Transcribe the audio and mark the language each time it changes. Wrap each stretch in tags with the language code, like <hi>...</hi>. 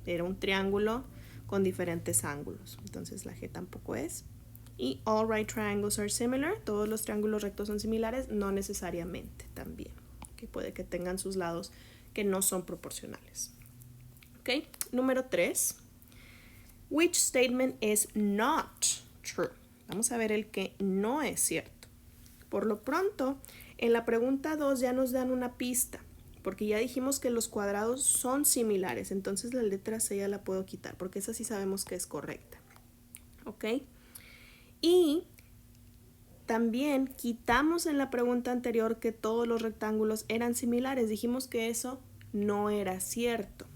<es>Era un triángulo con diferentes ángulos. Entonces la G tampoco es. Y</es> <en>all right triangles are similar.</en> <es>Todos los triángulos rectos son similares, no necesariamente también. ¿Okay? Puede que tengan sus lados que no son proporcionales. ¿Ok? Número 3.</es> <en>Which statement is not true?</en> <es>Vamos a ver el que no es cierto. Por lo pronto, en la pregunta 2 ya nos dan una pista, porque ya dijimos que los cuadrados son similares, entonces la letra C ya la puedo quitar, porque esa sí sabemos que es correcta. ¿Ok? Y también quitamos en la pregunta anterior que todos los rectángulos eran similares, dijimos que eso no era cierto.</es>